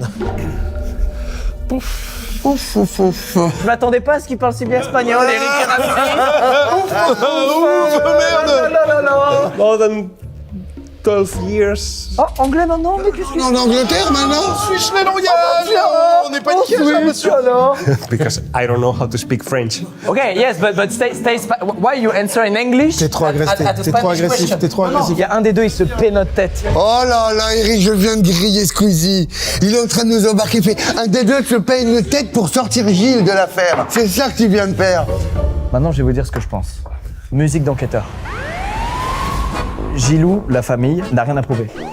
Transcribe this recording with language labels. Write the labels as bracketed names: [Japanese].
[French] Je m'attendais pas à ce qu'il parle si bien espagnol, Eric Ramsey. Merde. [English] More than 12 years. [French] Oh, anglais maintenant? Mais qu'est-ce que En Angleterre maintenant? On n'est pas niqué, monsieur. [English] Because I don't know how to speak French. Okay, yes, but stay. Why you answer in English? [French] T'es trop agressif. T'es trop agressif. T'es trop agressif. Il y a un des deux, il se paie notre tête. Oh là là, Eric, je viens de griller Squeezie. Il est en train de nous embarquer. Il fait un des deux se paye une tête pour sortir Gilles de l'affaire. C'est ça que tu viens de faire. Maintenant, je vais vous dire ce que je pense. Musique d'enquêteur. Gilou, la famille, n'a rien à prouver.